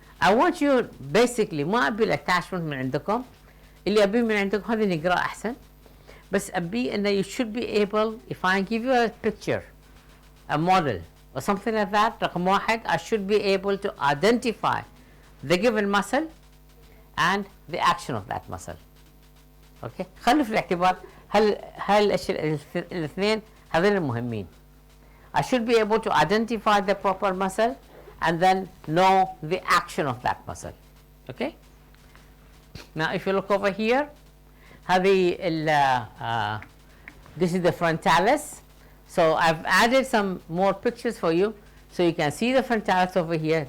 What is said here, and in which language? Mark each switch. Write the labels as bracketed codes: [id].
[en] I want you basically [ar] ما أبي الاتاشمنت من عندكم، اللي أبي من عندكم هذا نقرأ أحسن، بس أبي إنه [en] you should be able, if I give you a picture, a model or something like that, [ar] رقم واحد, [en] I should be able to identify the given muscle and the action of that muscle. [ar] Okay, خلوا في الاعتبار الاشياء الاثنين هذول المهمين. [en] I should be able to identify the proper muscle and then know the action of that muscle. Okay. Now if you look over here, this is the frontalis. So I've added some more pictures for you, so you can see the frontalis over here.